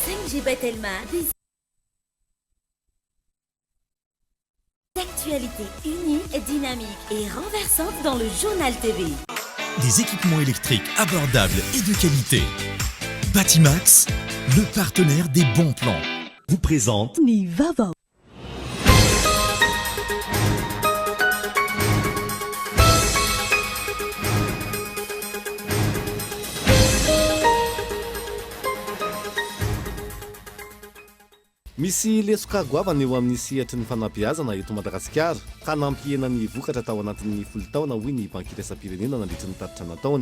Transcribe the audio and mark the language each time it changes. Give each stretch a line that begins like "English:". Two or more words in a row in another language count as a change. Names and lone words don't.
French: J'ai tellement des actualités unies, dynamiques et renversantes dans le journal TV. Des équipements électriques abordables et de qualité. Batimax, le partenaire des bons plans, vous présente
Malagasy: Vaovao. Misy lesoka goavana eo amin'ny sehatry ny fanabeazana eto Madagasikara ka nampiena ny vokatra tao anatin'ny 10 taona hoy ny banky iraisam-pirenena nandritra ny tatitra nataony.